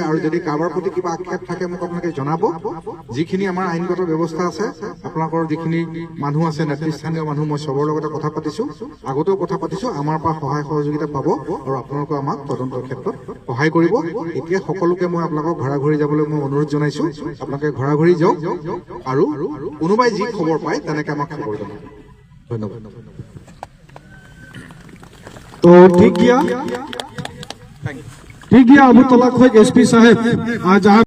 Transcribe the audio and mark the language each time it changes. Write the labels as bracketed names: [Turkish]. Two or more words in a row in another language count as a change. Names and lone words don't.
[Assamese] আৰু যদি কাৰোবাৰ প্ৰতি কিবা আক্ষেপ থাকে মোক আপোনালোকে জনাব। যিখিনি আমাৰ আইনগত ব্যৱস্থা আছে, আপোনালোকৰ যিখিনি মানুহ আছে, নেতৃস্থানীয় মানুহ, মই চবৰ লগতে কথা পাতিছো, আগতেও কথা পাতিছো। আমাৰ পৰা সহায় সহযোগিতা পাব আৰু আপোনালোকে আমাক তদন্তৰ ক্ষেত্ৰত সহায় কৰিব। এতিয়া সকলোকে মই আপোনালোকক ঘৰা-ঘৰি যাবলৈ মই অনুৰোধ জনাইছো। আপোনালোকে ঘৰা-ঘৰি যাওক আৰু কোনোবাই যি খবৰ পায় তেনেকে আমাক খবৰ জনাব। ধন্যবাদ। [Hindi] तो ठीक किया अबू तलाक खोज SP साहब आज